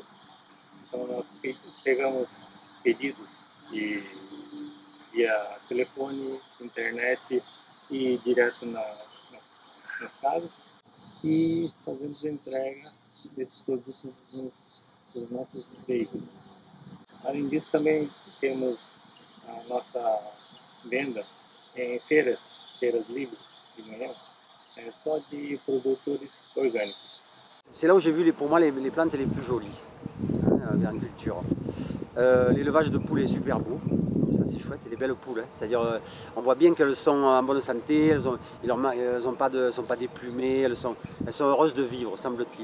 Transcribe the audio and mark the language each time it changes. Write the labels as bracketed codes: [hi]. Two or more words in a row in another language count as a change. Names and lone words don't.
[pt] Então nós pegamos pedidos via telefone, internet e direto nas casas e fazemos entrega desses produtos nos nossos veículos. Além disso, também temos a nossa venda em feiras livres de manhã, só de produtores orgânicos. [fr] C'est là où j'ai vu pour moi les plantes les plus jolies en agriculture. L'élevage de poules est super beau, ça c'est chouette, et les belles poules, c'est-à-dire on voit bien qu'elles sont en bonne santé, elles sont pas déplumées, elles sont heureuses de vivre, semble-t-il.